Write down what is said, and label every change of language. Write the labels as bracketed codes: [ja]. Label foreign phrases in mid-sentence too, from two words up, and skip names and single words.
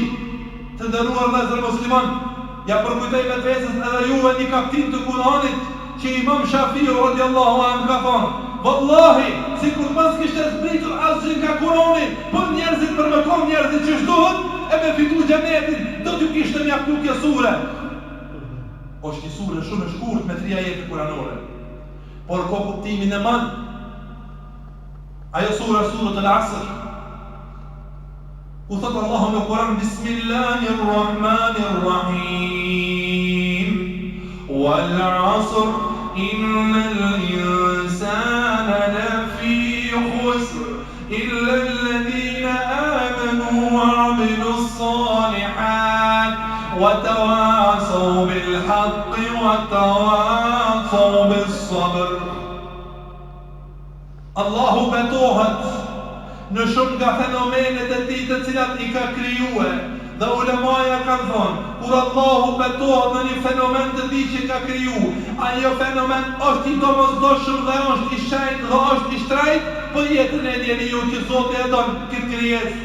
[sq] Të nderuar vëllezër musliman, ja përkujtoj vetvesës edhe juve një kaptin të Kur'anit që Imam Shafiu [ar] رضي الله عنه [sq] ka thënë, vallahi, sikur pas kishte zbritur asgjë nga Kur'ani, po njerëzit për me kom njerëzit që shdohet, e me fitu xhenetin, do t'ju kishte mjaftu kjo sure. Është një sure shumë e shkurt me 3 ajete kuranore, por ka kuptimin e madh. Ajo sura Al-Asr. U thot Allahu në Kur'an, [ar] بسم الله الرحمن الرحيم. والعصر إن الإنسان لفي خسر إلا الذين آمنوا وعملوا الصالحات وتواصوا بالحق وتواصوا بالصبر. [sq] Allahu betohet në shumë nga fenomenet e tij të cilat i ka krijuar. Dhe ulemaja kanë thonë, kur Allahu betohet në një fenomen të tij që ka kriju, ajo fenomen është i domosdoshëm dhe është i shenjtë dhe është i shtrejtë për jetën e njeriu që Zoti e don këtë krijesë.